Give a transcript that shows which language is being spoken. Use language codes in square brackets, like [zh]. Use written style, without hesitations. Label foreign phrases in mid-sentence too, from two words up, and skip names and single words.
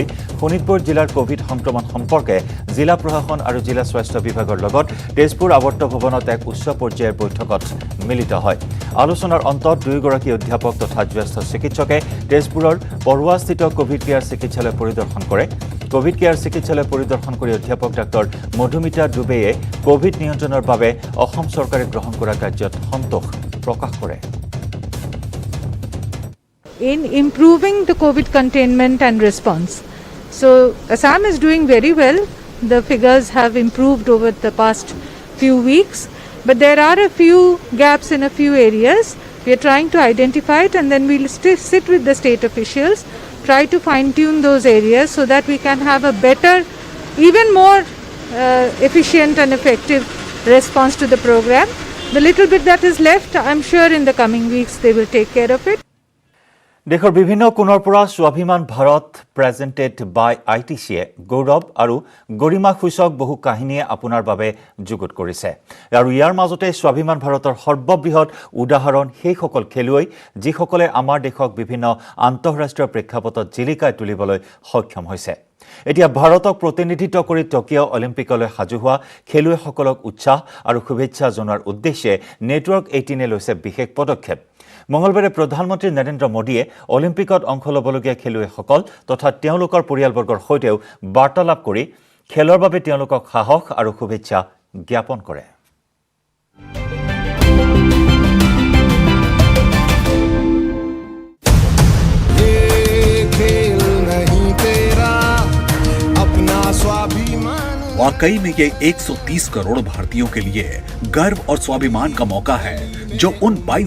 [as] শোণিতপুৰ জিলাৰ কোভিড সংক্ৰমণ সম্পৰ্কে জিলা প্ৰশাসন আৰু জিলা স্বাস্থ্য বিভাগৰ লগত তেজপুৰ আৱৰ্ত ভৱনত এক উচ্চ পৰ্যায়ৰ বৈঠকত মিলিত হয় আলোচনাৰ অন্তত দুয়োগৰাকী অধ্যাপক তথা জ্যেষ্ঠ চিকিৎসকে তেজপুৰৰ পৰুৱাস্থিত কোভিড কেয়াৰ চিকিৎসালয় পৰিদৰ্শন কৰে কোভিড কেয়াৰ চিকিৎসালয় পৰিদৰ্শন কৰি অধ্যাপক ডক্টৰ মধুমিতা দুবেয়ে কোভিড নিয়ন্ত্ৰণৰ বাবে অসম চৰকাৰে গ্ৰহণ কৰা কাৰ্যত সন্তোষ প্ৰকাশ কৰে [en] in improving the COVID containment and response. So Assam is doing very well. The figures have improved over the past few weeks, but there are a few gaps in a few areas. We are trying to identify it and then we'll sit with the state officials, try to fine-tune those areas so that we can have a better, even more efficient and effective response to the program. The little bit that is left, I'm sure in the coming weeks they will take care of it. [as] দেশৰ বিভিন্ন কোণৰ পৰা স্বাভিমান ভাৰত [en] presented by [as] ITCয়ে গৌৰৱ আৰু গৰিমা সূচক বহু কাহিনীয়ে আপোনাৰ বাবে যুগুত কৰিছে আৰু ইয়াৰ মাজতে স্বাভিমান ভাৰতৰ সৰ্ববৃহৎ উদাহৰণ সেইসকল খেলুৱৈ যিসকলে আমাৰ দেশক বিভিন্ন আন্তঃৰাষ্ট্ৰীয় প্ৰেক্ষাপটত জিলিকাই তুলিবলৈ সক্ষম হৈছে এতিয়া ভাৰতক প্ৰতিনিধিত্ব কৰি টকিঅ' অলিম্পিকলৈ সাজু হোৱা খেলুৱৈসকলক উৎসাহ আৰু শুভেচ্ছা জনোৱাৰ উদ্দেশ্যে নেটৱৰ্ক 18 লৈছে বিশেষ পদক্ষেপ মঙলবাৰে প্ৰধানমন্ত্ৰী নৰেন্দ্ৰ মোদীয়ে অলিম্পিকত অংশ ল'বলগীয়া খেলুৱৈসকল তথা তেওঁলোকৰ পৰিয়ালবৰ্গৰ সৈতেও বাৰ্তালাপ কৰি খেলৰ বাবে তেওঁলোকক সাহস আৰু শুভেচ্ছা জ্ঞাপন কৰে [hi] वाकई में ये 130 करोड़ भारतीयों के लिए गर्व और स्वाभिमान का मौका है जो उन 22